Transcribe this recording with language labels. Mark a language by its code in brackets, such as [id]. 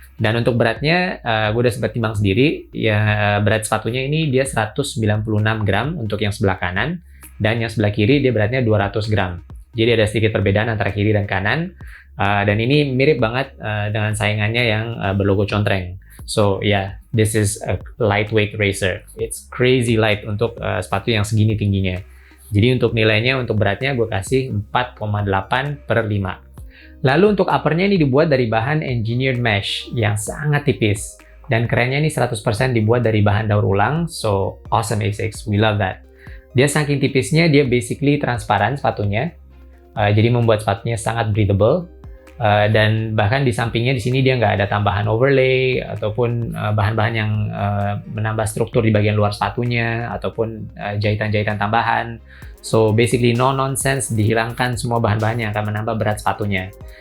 [id] Dan untuk beratnya, gue udah sempat timbang sendiri. Ya, berat sepatunya ini dia 196 gram untuk yang sebelah kanan. Dan yang sebelah kiri dia beratnya 200 gram. Jadi ada sedikit perbedaan antara kiri dan kanan. Dan ini mirip banget dengan saingannya yang berlogo contreng. [en] So yeah, this is a lightweight racer. It's crazy light [id] untuk sepatu yang segini tingginya. Jadi untuk nilainya, untuk beratnya gue kasih 4,8/5. Lalu untuk uppernya ini dibuat dari bahan engineered mesh yang sangat tipis. Dan kerennya ini 100% dibuat dari bahan daur ulang. [en] So awesome ASICS, we love that. [id] Dia saking tipisnya, dia basically transparan sepatunya. Jadi membuat sepatunya sangat breathable. Dan bahkan di sampingnya di sini dia nggak ada tambahan overlay ataupun bahan-bahan yang menambah struktur di bagian luar sepatunya ataupun jahitan-jahitan tambahan. [en] So basically no nonsense, [id] dihilangkan semua bahan-bahan yang akan menambah berat sepatunya.